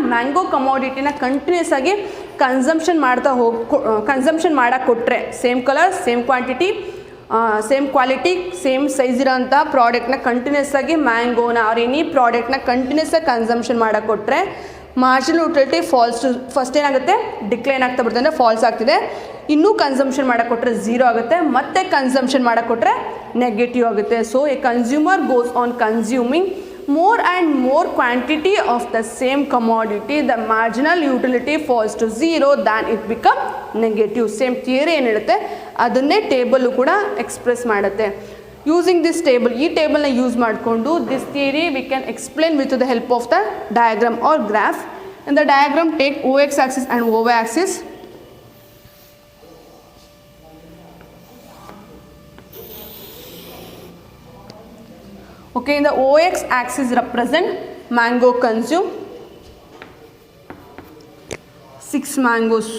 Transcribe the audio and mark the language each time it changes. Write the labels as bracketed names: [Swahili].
[Kannada] Mango ಕಮೋಡಿಟಿನ continuous ಆಗಿ consumption ಮಾಡೋಕ್ಕೆ ಕೊಟ್ಟರೆ same colour, same quantity, same quality, same size ಇರೋಂಥ ಪ್ರಾಡಕ್ಟ್ನ ಕಂಟಿನ್ಯೂಸ್ ಆಗಿ ಮ್ಯಾಂಗೋನ ಆರ್ ಎನಿ ಪ್ರಾಡಕ್ಟ್ನ ಕಂಟಿನ್ಯೂಸ್ ಆಗಿ ಕನ್ಸಂಪ್ಷನ್ ಮಾಡೋಕ್ಕೆ ಕೊಟ್ಟರೆ ಮಾರ್ಜಿನಲ್ ಯುಟಿಲಿಟಿ ಫಸ್ಟ್ ಏನಾಗುತ್ತೆ? ಡಿಕ್ಲೈನ್ ಆಗ್ತಾ ಬರ್ತದೆ, ಅಂದರೆ ಫಾಲ್ಸ್ ಆಗ್ತಿದೆ. ಇನ್ನೂ ಕನ್ಸಂಪ್ಷನ್ ಮಾಡೋಕ್ಕೆ ಕೊಟ್ಟರೆ 0 ಆಗುತ್ತೆ. ಮತ್ತೆ ಕನ್ಸಂಪ್ಷನ್ ಮಾಡೋಕ್ಕೆ ಕೊಟ್ಟರೆ ನೆಗೆಟಿವ್ ಆಗುತ್ತೆ. [English] So a consumer goes on consuming more and more quantity of the same commodity, the marginal utility falls to 0, then it become negative. [Kannada] Same theory ಏನು ಹೇಳುತ್ತೆ ಅದನ್ನೇ ಟೇಬಲ್ಲು ಕೂಡ ಎಕ್ಸ್ಪ್ರೆಸ್ ಮಾಡುತ್ತೆ. [English] using this table, [Kannada] ಈ ಟೇಬಲ್ನ use ಮಾಡಿಕೊಂಡು [English] This theory we can explain with the help of the diagram or graph. In the diagram take OX axis and OY axis. Okay, in the OX axis represent mango consume 6 mangoes.